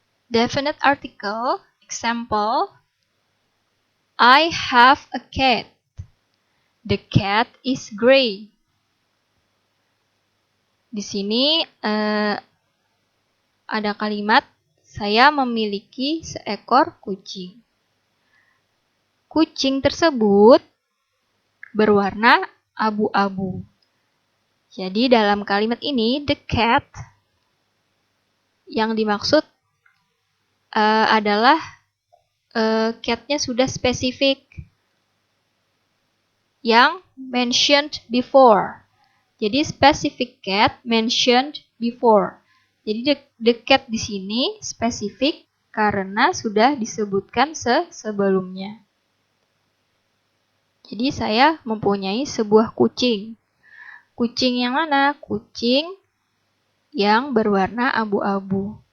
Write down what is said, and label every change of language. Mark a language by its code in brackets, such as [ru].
[en] Definite article, example, I have a cat. The cat is gray. [id] Di sini ada kalimat, saya memiliki seekor kucing. Kucing tersebut berwarna abu-abu. Jadi dalam kalimat ini, the cat yang dimaksud adalah cat-nya sudah spesifik yang [en] mentioned before. Jadi specific cat mentioned before. [id] Jadi the cat di sini spesifik karena sudah disebutkan sebelumnya. Jadi saya mempunyai sebuah kucing. Kucing yang mana? Kucing yang berwarna abu-abu.